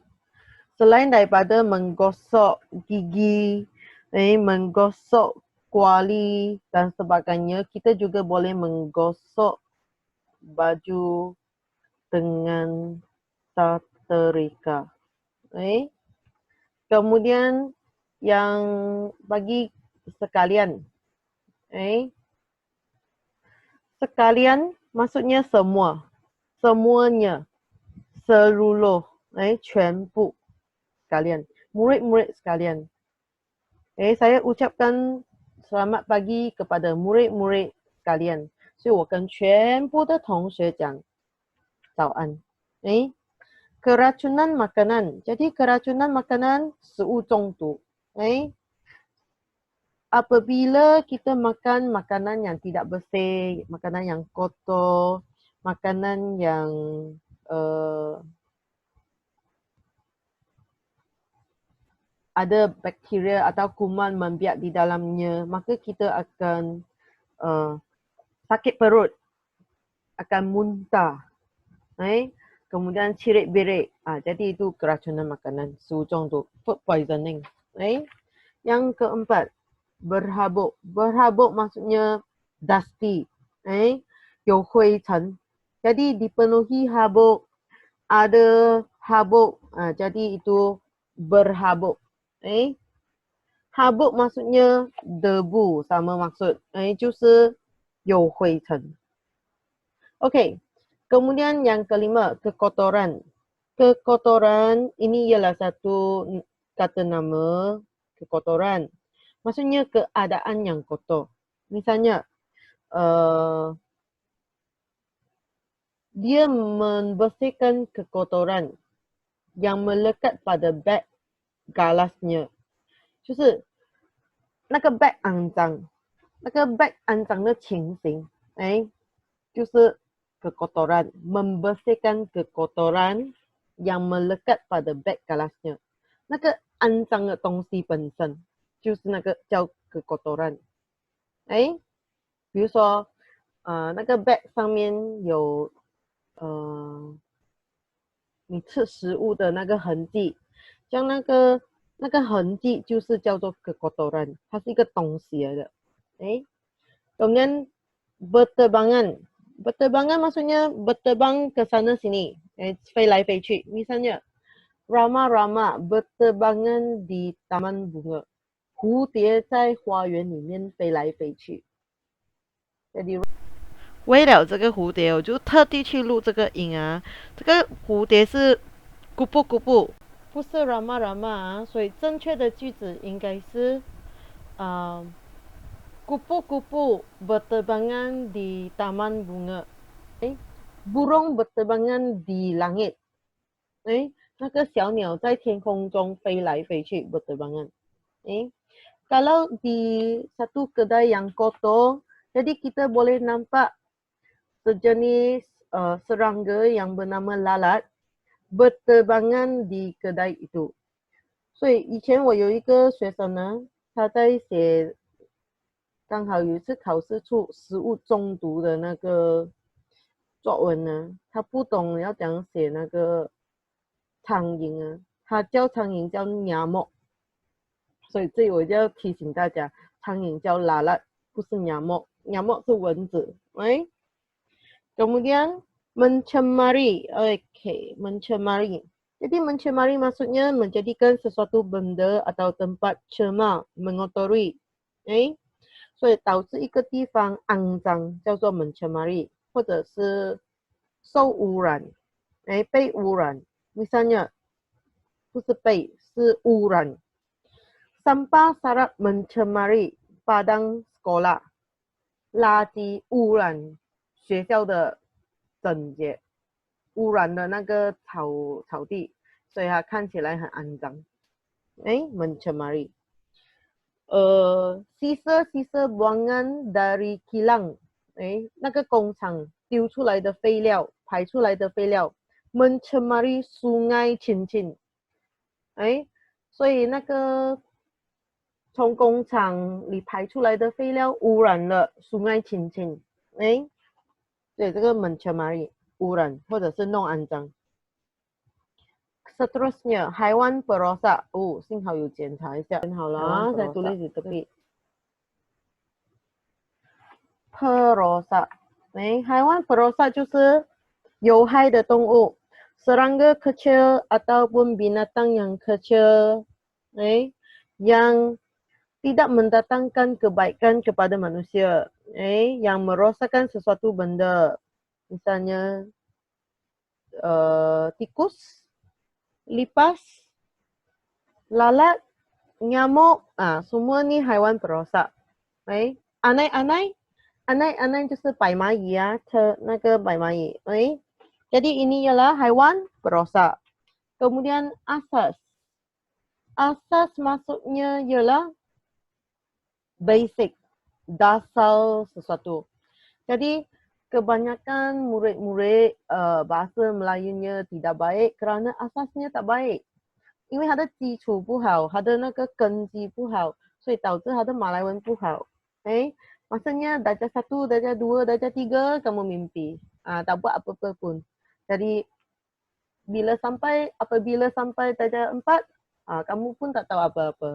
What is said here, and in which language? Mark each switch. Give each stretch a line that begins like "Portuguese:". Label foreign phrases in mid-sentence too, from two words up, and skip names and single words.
Malay: Selain daripada menggosok gigi, menggosok kuali dan sebagainya, kita juga boleh menggosok baju dengan setrika. Kemudian yang bagi sekalian. Sekalian maksudnya semua. Semuanya. Seluruh. 全部 sekalian. Murid-murid sekalian. Saya ucapkan selamat pagi kepada murid-murid sekalian.
Chinese: 所以我跟全部的同学讲早安。
Malay: Keracunan makanan. Jadi keracunan makanan
Chinese: 食物中毒。
Malay: Apabila kita makan makanan yang tidak bersih, makanan yang kotor, makanan yang ada bakteria atau kuman membiak di dalamnya, maka kita akan sakit perut, akan muntah, kemudian cirit-birit. Jadi itu keracunan makanan,
Chinese: 食物中毒
English: food poisoning.
Malay: Yang keempat, berhabuk. Berhabuk maksudnya dusty,
Chinese: 有灰尘.
Malay: Jadi dipenuhi habuk, ada habuk, jadi itu berhabuk. Habuk maksudnya debu, sama maksud.
Chinese: 就是有灰尘.
Malay: Okey. Kemudian yang kelima, kekotoran. Kekotoran ini ialah satu kata nama kekotoran. Maksudnya keadaan yang kotor. Misalnya, dia membersihkan kekotoran yang melekat pada beg galasnya.
Chinese: 就是那个 bag 肮脏，那个 bag 肮脏的情形，就是
Malay: kekotoran, membersihkan kekotoran yang melekat pada beg galasnya.
Chinese: 那个肮脏的东西本身就是那个叫kekotoran。比如说，那个 bag 上面有你吃食物的那个痕迹，像那个痕迹就是叫做 kekotoran， 它是一个东西来的。
Malay: kemudian berterbangan. Berterbangan maksudnya berterbang ke sana sini,
Chinese: 飞来飞去。
Malay: Misalnya, Rama-Rama berterbangan di taman bunga.
Chinese: 蝴蝶在花园里面飞来飞去。为了这个蝴蝶，我就特地去录这个音啊。这个蝴蝶是咕布咕布，不是 rama rama 啊，所以正确的句子应该是
Malay: kupu-kupu berterbangan di taman bunga. Burung berterbangan di langit.
Chinese: 那个小鸟在天空中飞来飞去 berterbangan.
Malay: Kalau di satu kedai yang kotor, jadi kita boleh nampak sejenis serangga yang bernama lalat berterbangan di kedai itu.
Chinese: 所以以前我有一个学生呢，他在写，刚好有一次考试出食物中毒的那个作文呢，他不懂要怎样写那个苍蝇啊，他叫苍蝇叫鸟莫，所以这里我就要提醒大家，苍蝇叫拉拉，不是鸟莫，鸟莫是蚊子。
Malay: Kemudian mencemari, mencemari. Jadi mencemari maksudnya menjadikan sesuatu benda atau tempat cemar, mengotori.
Chinese: 所以导致一个地方肮脏叫做mencemari，或者是受污染，被污染。Misalnya 不是被，是污染。Sampah
Malay: sarap mencemari padang sekolah，
Chinese: 垃圾污染学校的整洁，污染的那个草地，所以它看起来很肮脏。mencemari。
Malay: sisa buangan dari kilang，
Chinese: 那个工厂丢出来的废料，排出来的废料
Malay: mencemari sungai Cincin，
Chinese: 所以那个从工厂里排出来的废料污染了 sungai Cincin，对，这个 mencemari 污染或者是弄肮脏。
Malay: Seterusnya, haiwan perosak.
Chinese: 幸好有检查一下。好了啊，
Malay: saya tulis di tepi. Perosak. Haiwan perosak
Chinese: 就是有害的动物。
Malay: Serangga kecil ataupun binatang yang kecil, yang tidak mendatangkan kebaikan kepada manusia, yang merosakkan sesuatu benda. Misalnya tikus, lipas, lalat, nyamuk, semua ni haiwan perosak. Anai-anai
Chinese: 就是白蚂蚁啊，那个白蚂蚁。
Malay: Jadi ini ialah haiwan perosak. Kemudian asas. Asas maksudnya ialah basic, dasar sesuatu. Jadi kebanyakan murid-murid bahasa Melayunya tidak baik kerana asasnya tak baik.
Chinese: 因为它的基础不好，它的那个根基不好，所以导致它的马来文不好。
Malay: Maksudnya darjah 1, darjah 2, darjah 3 kamu mimpi. Tak buat apa-apa pun. Jadi apabila sampai darjah 4, kamu pun tak tahu apa-apa.